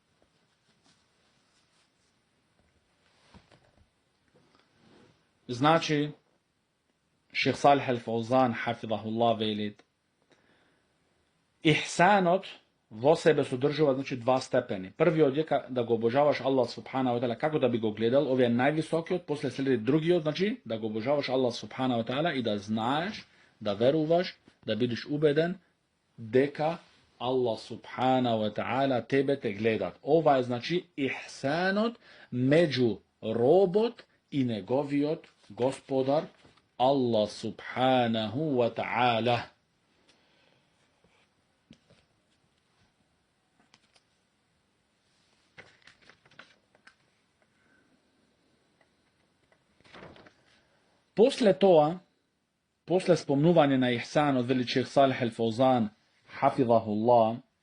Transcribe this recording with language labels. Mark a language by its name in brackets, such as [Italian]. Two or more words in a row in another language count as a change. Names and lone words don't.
[Macedonian] Znači, šejh Salih al-Fauzan, hafidahullah, velit, ihsanot во себе содржува значи два степени. Првиот е да го обожаваш [Arabic] الله سبحانه وتعالى [Macedonian] како да би го гледал, овие највисокиот, после следи другиот, значи да го обожаваш [Arabic] الله سبحانه وتعالى [Macedonian] и да знаеш, да веруваш, да бидеш убеден дека [Arabic] الله سبحانه وتعالى [Macedonian] тебе те гледат. Ова е значи ихсанот меѓу робот и неговиот господар [Arabic] الله سبحانه وتعالى. [Macedonian] После тоа, после спомнување на ихсан од вели шех Салих ал-Фаузан, хафизахуллах,